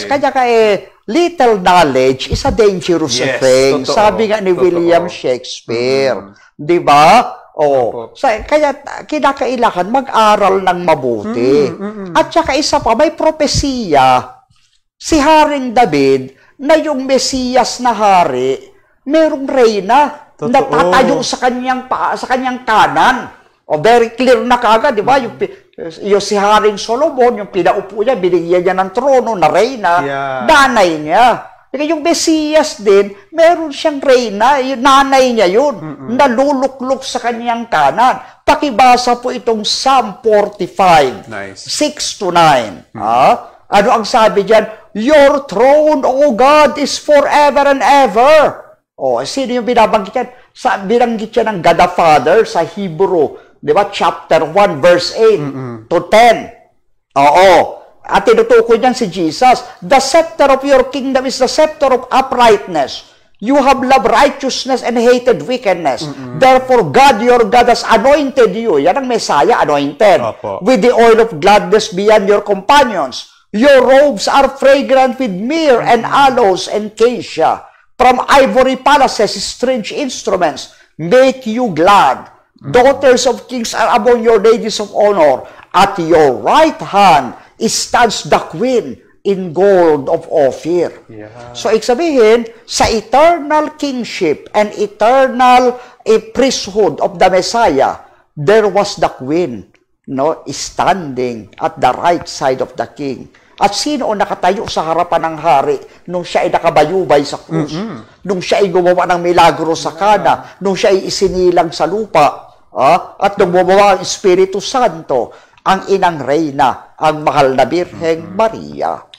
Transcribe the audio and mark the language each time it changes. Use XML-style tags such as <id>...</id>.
<en>Yes, kaya little knowledge is a dangerous thing.</en> <tl>Totoo, sabi nga ni William Shakespeare. Di ba? Kaya kinakailangan mag-aral ng mabuti. At saka isa pa, may propesiya si Haring David na yung Mesiyas na hari, merong reyna na tatayo sa kanyang kanan. Very clear na kagad, di ba? Yung si Haring Solomon, yung pinaupo niya, binigyan niya ng trono na reyna, nanay niya. Yung Mesiyas din, meron siyang reyna, yung nanay niya yun, naluluklok sa kanyang kanan. Pakibasa po itong Psalm 45, 6-9. Ano ang sabi diyan?</tl> <en>Your throne, O God, is forever and ever.</en> <tl>Sino yung binabanggit yan? Binanggit yan ng God the Father sa Hebrew, di ba? Chapter 1, verse 8 to 10. At tinutukoy niyan si Jesus.</tl> <en>The scepter of your kingdom is the scepter of uprightness. You have loved righteousness and hated wickedness. Therefore, God, your God, has anointed you.</en> <tl>Yan ang</tl> <en>Messiah, anointed. With the oil of gladness beyond your companions. Your robes are fragrant with myrrh and aloes and cassia. From ivory palaces, strange instruments make you glad. Daughters of kings are among your ladies of honor. At your right hand stands the queen in gold of Ophir. So, sabihin, sa eternal kingship and eternal priesthood of the Messiah, there was the queen, standing at the right side of the king.</en> <tl>At sino ang nakatayo sa harapan ng hari nung siya ay nakabayubay sa krus? Nung siya ay gumawa ng milagro sa Kana? Nung siya ay isinilang sa lupa? At nung gumawa ang Espiritu Santo, ang inang reyna, ang mahal na Birheng Maria.</tl>